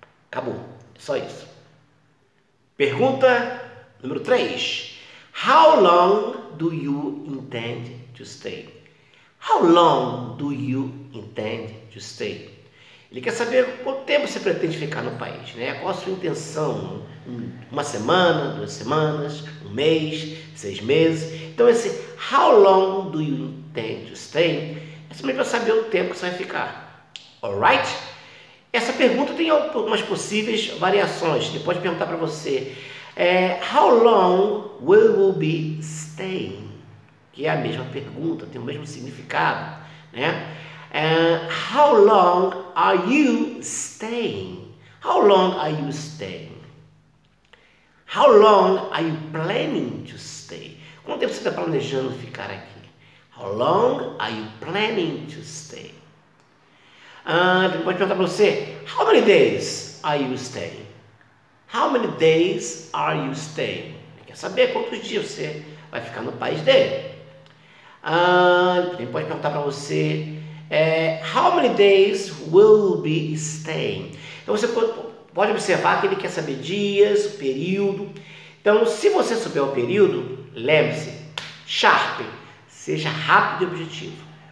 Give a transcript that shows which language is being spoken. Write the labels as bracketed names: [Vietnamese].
[Portuguese] Acabou. É só isso. Pergunta número 3. [English] How long do you intend to stay? How long do you intend to stay? [Portuguese] Ele quer saber quanto tempo você pretende ficar no país, né? Qual a sua intenção? Uma semana, 2 semanas, um mês, 6 meses. Então esse [English] how long do you intend to stay [Portuguese] é simplesmente para saber o tempo que você vai ficar. Alright? Essa pergunta tem algumas possíveis variações. Ele pode perguntar para você [English] how long will you be staying? [Portuguese] Que é a mesma pergunta, tem o mesmo significado, né? [English] How long are you staying? How long are you staying? How long are you planning to stay? [Portuguese] Quanto tempo você está planejando ficar aqui? [English] How long are you planning to stay? [Portuguese] Ele pode perguntar para você, [English] how many days are you staying? How many days are you staying? [Portuguese] Ele quer saber quantos dias você vai ficar no país dele. Ele pode perguntar para você, [English] how many days will you be staying? [Portuguese] Então você pode observar que ele quer saber dias, o período. Então, se você souber o período, lembre-se, sharp, seja rápido e objetivo.